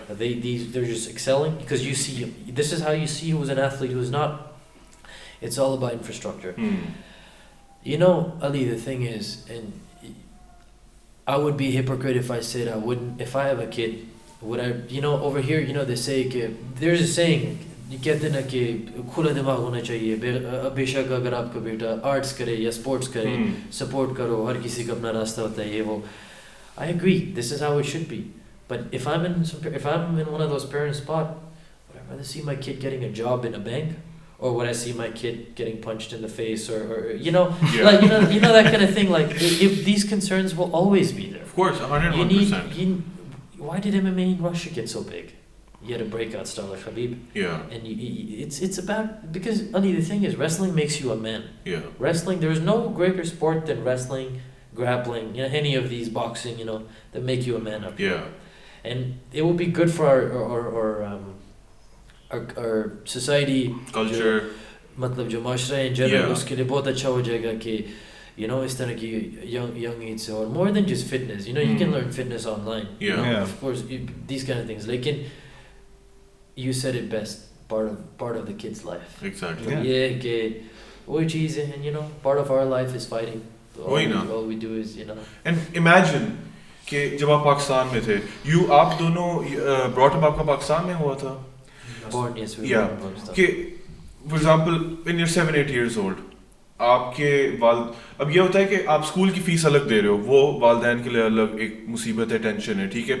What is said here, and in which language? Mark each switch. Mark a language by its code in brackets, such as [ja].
[en] They're just excelling because you see. This is how you see who's an athlete, who's not. It's all about infrastructure. Ali. The thing is, and I would be a hypocrite if I said I wouldn't. If I have a kid, would I? Over here, they say there's a saying. [hi] ये कहते ना कि खुला दिमाग होना चाहिए. बेशक अगर आपका बेटा आर्ट्स करे या स्पोर्ट्स करे, सपोर्ट करो, हर किसी का अपना रास्ता होता है, ये वो. [en] I agree, this is how it should be. But if I'm in one of those parents' spot, would I rather see my kid getting a job in a bank, or would I see my kid getting punched in the face, or like that kind of thing? Like if these concerns will always be there. Of course, 101%. Why did MMA in Russia get so big? You had a breakout star like Khabib. Yeah. And it's about, because Ali, the thing is, wrestling makes you a man. Yeah. Wrestling, there's no greater sport than wrestling, grappling, any of these, boxing, that make you a man up. Yeah. And it will be good for our society. Culture. [hi] मतलब जो माशरा [en] in general, [hi] उसके लिए बहुत अच्छा हो जाएगा कि इस तरह की [en] young age [hi] से, [en] or more than just fitness. You can learn fitness online. Yeah. Of course, these kind of things. Like you said it best, part of the kid's life. Exactly. Yeah, [hi] कि वही चीज़ है, [en] and part of our life is fighting. All we do is, And imagine [hi] कि जब आप पाकिस्तान में थे, आप दोनों [en] brought up [hi] आपका पाकिस्तान में हुआ था. [en] Born, yes, we yeah. were born in Pakistan. [hi] कि [en] for example, when you're 7-8 years old, [hi] आपके अब ये होता है कि आप स्कूल की फीस अलग दे रहे हो, वो वालिदैन के लिए अलग एक मुसीबत है, टेंशन है, ठीक है.